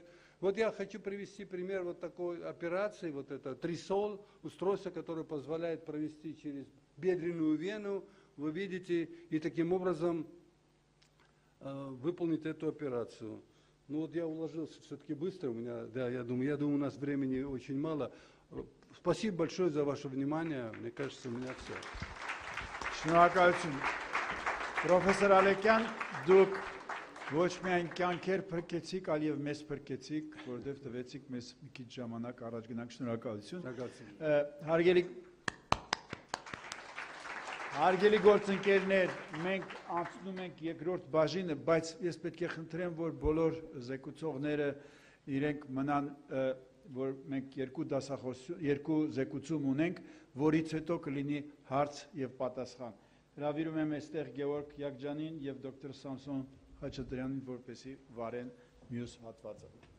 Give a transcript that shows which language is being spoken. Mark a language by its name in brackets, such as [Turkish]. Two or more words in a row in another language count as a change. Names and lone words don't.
[Russian] Вот я хочу привести пример вот такой операции, вот это трисол, устройство, которое позволяет провести через бедренную вену, вы видите, и таким образом выполнить эту операцию. Ну вот я уложился все-таки быстро, у меня, да, я думаю, у нас времени очень мало. Спасибо большое за ваше внимание, мне кажется, у меня все. [Armenian] Շնորհակալություն։ Պրոֆեսոր Ալեկյան, դուք ոչ միայն կյանքեր փրկեցիք, այլ եւ մեզ փրկեցիք, որովհետեւ տվեցիք մեզ մի քիչ ժամանակ առաջ գնանք։ Շնորհակալություն։ Հարգելի գործընկերներ, մենք անցնում ենք երկրորդ բաժինը, բայց ես պետք է խնդրեմ, որ բոլոր զեկուցողները իրենք մնան որ մենք երկու զեկուցում ունենք, որից հետո կլինի հարց եւ պատասխան։ Հրավիրում եմ այստեղ Գևորգ Յակջանին եւ դոկտոր Սամսոն Խաչատրյանին, որպեսզի վարեն մյուս հատվածը։